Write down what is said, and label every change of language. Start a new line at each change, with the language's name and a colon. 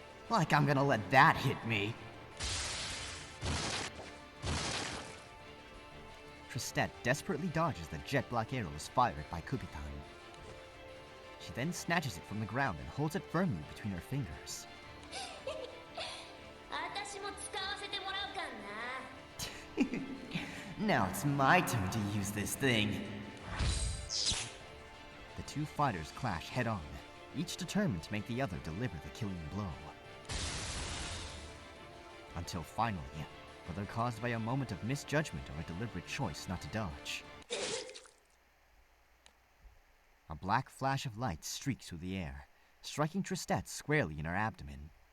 English: Like I'm gonna let that hit me. Tristet desperately dodges the jet-black arrows fired by Kubitan. She then snatches it from the ground and holds it firmly between her fingers.
Japanese: 私も使わせてもらうかな。
English: Now it's my turn to use this thing. The two fighters clash head-on, each determined to make the other deliver the killing blow. Until finally, whether caused by a moment of misjudgment or a deliberate choice not to dodge, a black flash of light streaks through the air, striking Tristet squarely in her abdomen.